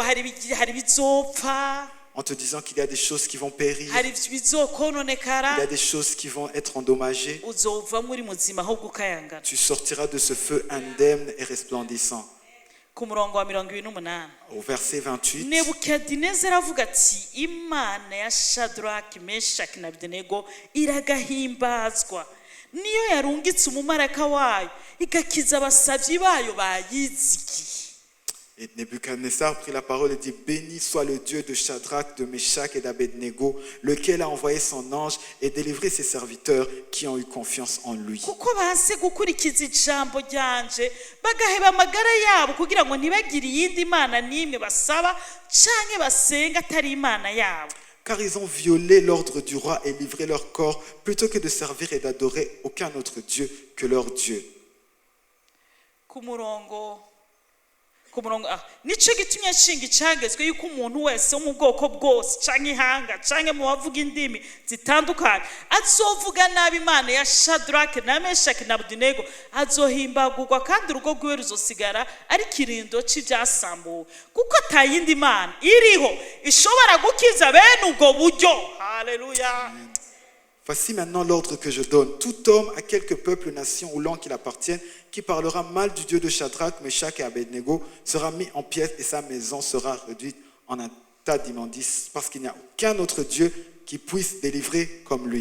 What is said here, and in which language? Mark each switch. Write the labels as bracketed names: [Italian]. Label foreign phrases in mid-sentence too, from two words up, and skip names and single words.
[French] En te disant qu'il y a des choses qui vont périr, il y a des choses qui vont être endommagées. Tu sortiras de ce feu indemne et resplendissant. Au verset 28, [Rundi] Nebukadineza aravuga ati: Imana ya Shadrach, Meshach na Abednego iragahimbazwa, niyo yarungitse umumaraka wayo igakiza abasavyi bayo bayizigiye. [French] Et Nebuchadnezzar prit la parole et dit: béni soit le Dieu de Shadrach, de Meshach et d'Abednego, lequel a envoyé son ange et délivré ses serviteurs qui ont eu confiance en lui. [Rundi] Kuko banse gukurikiza ijambo ryanje bagaheba amagara yabo kugira ngo ntibagire iyindi imana n'imwe basaba canke basenga atari imana yabo. [French] Car ils ont violé l'ordre du roi et livré leur corps plutôt que de servir et d'adorer aucun autre Dieu que leur Dieu. [Rundi] Ku murongo ku murongo nico gitumye nshinga icagezwe yuko umuntu wese wo mu bwoko bwose canke ihanga canke mu bavuga indimi zitandukanye azovuga nabi Imana ya Shadrake na Meshaki na Abednego azohimbagurwa kandi urugo rwiwe ruzosigara ari kirindo c'ivyasambuwe kuko atayindi Imana iriho ishobora gukiza bene ubwo buryo. Haleluya. [French] Voici maintenant l'ordre que je donne. Tout homme à quelque peuple, nation ou langue qu'il appartienne, qui parlera mal du Dieu de Shadrach, Meshach et Abednego, sera mis en pièces et sa maison sera réduite en un tas d'immondices, parce qu'il n'y a aucun autre Dieu qui puisse délivrer comme lui.